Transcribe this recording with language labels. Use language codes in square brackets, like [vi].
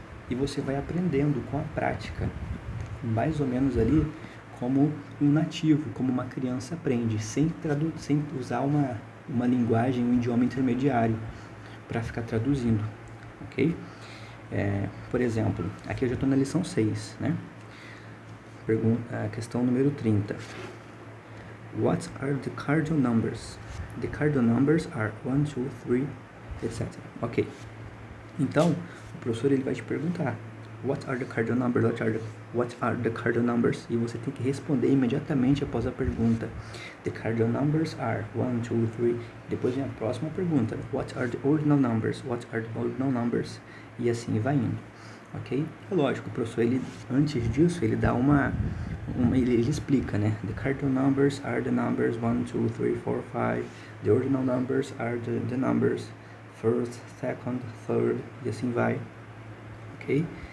[pt] E você vai aprendendo com a prática, mais ou menos ali como um nativo, como uma criança aprende, sem usar uma linguagem, um idioma intermediário para ficar traduzindo, ok? Por exemplo, aqui eu já estou na lição 6, né? A questão número 30. [en] What are the cardinal numbers? The cardinal numbers are 1, 2, 3, etc. Ok. [pt] Então, o professor ele vai te perguntar [en] what are the cardinal numbers? What are the cardinal numbers? [pt] E você tem que responder imediatamente após a pergunta. [en] The cardinal numbers are 1, 2, 3. [pt] Depois vem a próxima pergunta. [en] What are the ordinal numbers? What are the ordinal numbers? [pt] E assim vai indo. Ok? É lógico, o professor, antes disso, ele dá ele explica, né? [en] The cardinal numbers are the numbers 1, 2, 3, 4, 5. The ordinal numbers are the numbers first, second, third, [pt] e assim vai. [en] Ok?